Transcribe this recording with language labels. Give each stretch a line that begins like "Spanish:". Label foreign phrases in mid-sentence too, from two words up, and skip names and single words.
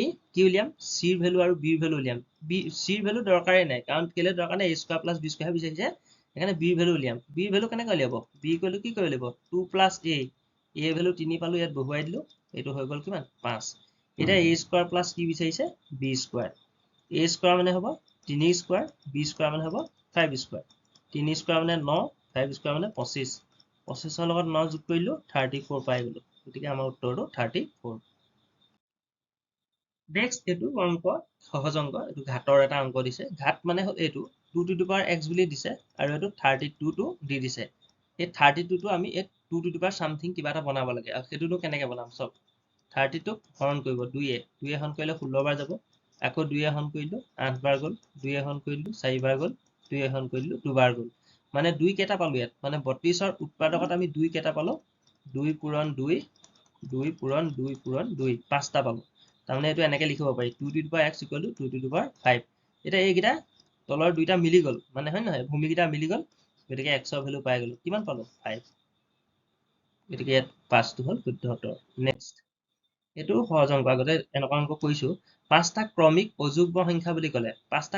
Assamese: কি উলিয়াম c ৰ ভেলু আৰু b ৰ ভেলু উলিয়াম c ৰ ভেলু দৰকাৰেই নাই কাৰণ কেলে দৰকাৰ নাই
English: a square plus b
Assamese: স্কোৱাৰহে বিচাৰিছে সেইকাৰণে b ৰ ভেলু উলিয়াম b ৰ ভেলু কেনেকৈ উলিয়াব b
English: equal to
Assamese: কি কৰিব লাগিব 2 প্লাছ a ৰ ভেলু 3 পালোঁ ইয়াত বহুৱাই দিলোঁ এইটো হৈ গ'ল কিমান 5 এতিয়া
English: a square plus
Assamese: কি বিচাৰিছে
English: b square a square
Assamese: মানে হ'ব 3 স্কোৱাৰ b স্কোৱাৰ মানে হ'ব 5 স্কোৱাৰ 3 স্কোৱাৰ মানে 9 5 স্কোৱাৰ মানে 25 25ৰ লগত 9 যোগ কৰিলোঁ 34 পাই গ'লোঁ গতিকে আমাৰ উত্তৰটো 34 নেক্সট এইটো অংক সহজ অংক এইটো ঘাতৰ এটা অংক দিছে ঘাত মানে হ'ল এইটো
English: 2 to the power x
Assamese: বুলি দিছে আৰু এইটো 32 টো দি দিছে এই 32 টো আমি এই
English: 2 to the power
Assamese: something কিবা এটা বনাব লাগে আৰু সেইটোনো কেনেকৈ বনাম চব 30 টোক হৰণ কৰিব 2 হৰণ কৰিলে 16 বাৰ যাব আকৌ 2 হৰণ কৰিলোঁ 8 বাৰ গ'ল 2 হৰণ কৰিলোঁ 4 বাৰ গ'ল 2 হৰণ কৰিলোঁ 2 বাৰ গ'ল মানে 2 কেইটা পালোঁ ইয়াত মানে 32ৰ উৎপাদকত আমি 2 কেইটা পালোঁ 2 পূৰণ 2 2 পূৰণ 2 পূৰণ 2 5টা পালোঁ তাৰমানে এইটো এনেকৈ লিখিব পাৰি
English: 2 to the power x equal to 2 to the power 5
Assamese: এতিয়া এইকেইটা তলৰ দুইটা মিলি গ'ল মানে হয় নহয় ভূমিকেইটা মিলি গ'ল গতিকে x ৰ ভেলু পাই গ'লো কিমান পালোঁ 5 গতিকে ইয়াত 5টো হ'ল শুদ্ধ উত্তৰ নেক্সট এইটো সহজ অংক আগতে এনেকুৱা অংক কৰিছোঁ 5টা ক্ৰমিক অযুগ্ম সংখ্যা বুলি ক'লে 5টা